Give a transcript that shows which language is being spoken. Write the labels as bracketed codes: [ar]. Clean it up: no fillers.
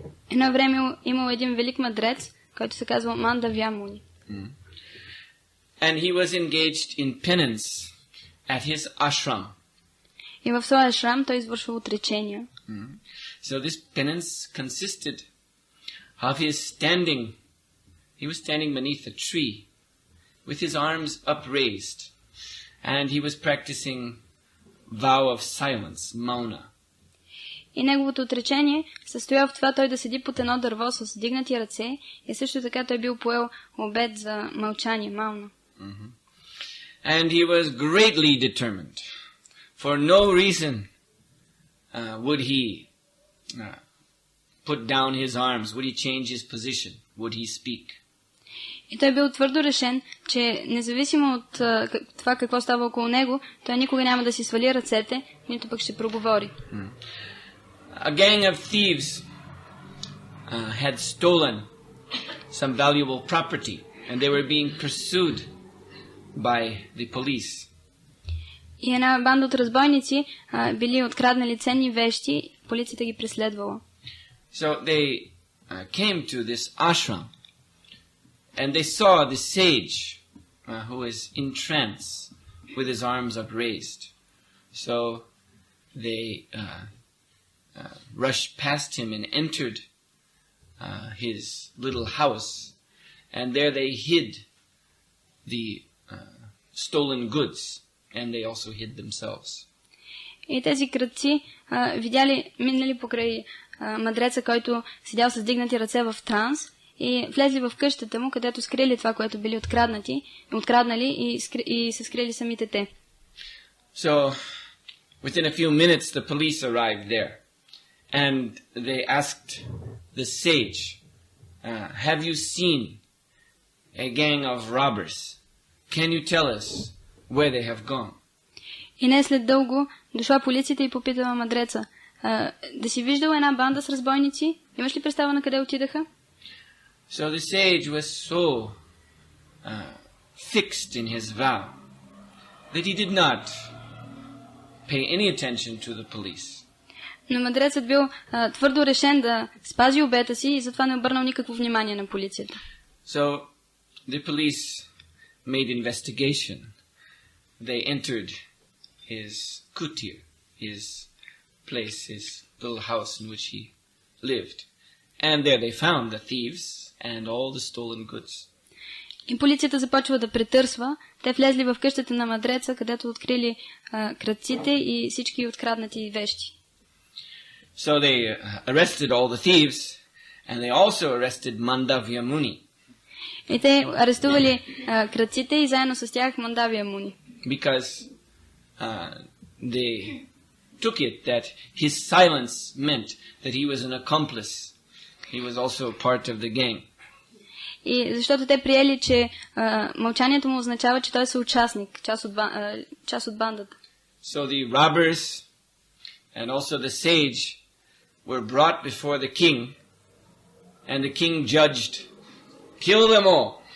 [bg] Едно време имал един велик мъдрец, който се казва Мандавя Муни. [en] And he was engaged in penance at his ashram. [bg] И в своя ашрам той извършва отречения. [en] So this penance consisted of his standing. He was standing beneath a tree with his arms upraised, and he was practicing vow of silence, mauna. [bg] И неговото отречение състоя в това той да седи под едно дърво с вдигнати ръце и също така той бил поел обет за мълчание, мауна. [en] And he was greatly determined. For no reason would he put down his arms, would he change his position, would he speak. [bg] И той бил твърдо решен, че независимо от това какво става около него, той никога няма да си свали ръцете, нито пък ще проговори. [en] A gang of thieves had stolen some valuable property, and they were being pursued by the police. [bg] И една банда от разбойници били откраднали ценни вещи, полицията ги преследвала. [en] So they came to this ashram, and they saw the sage who was in trance with his arms upraised. So they rushed past him and entered his little house, and there they hid the stolen goods, and they also hid themselves. [bg] И тези крадци минали покрай мъдреца, който седял с дигнати ръце в транс, и влезли в къщата му, където скрили това, което били откраднали и се скрили самите те. [en] So, within a few minutes, the police arrived there, and they asked the sage, have you seen a gang of robbers? Can you tell us where they have gone? [bg] И не след дълго дошла полицията и попитала мъдреца, да си виждал една банда с разбойници? Имаш ли представа на къде отидаха? [en] So the sage was so fixed in his vow that he did not pay any attention to the police. [bg] Но мъдрецът бил твърдо решен да спази обета си и затова не обърнал никакво внимание на полицията. [en] So the police made investigation. They entered his kutir, his place, his little house in which he lived. And there they found the thieves and all the stolen goods. [bg] И полицията започва да претърсва. Те влезли в къщата на мъдреца, където открили крадците и всички откраднати вещи. [en] So they arrested all the thieves, and they also arrested Mandavya Muni. [bg] И те арестували крадците и заедно с тях Мандавия Муни. [en] Because they took it that his silence meant that he was an accomplice. He was also part of the gang. [bg] И защото те приели, че мълчанието му означава, че той е съучастник, част от бандата. [en] So the robbers and also the sage were brought before the king, and the king judged, kill them all.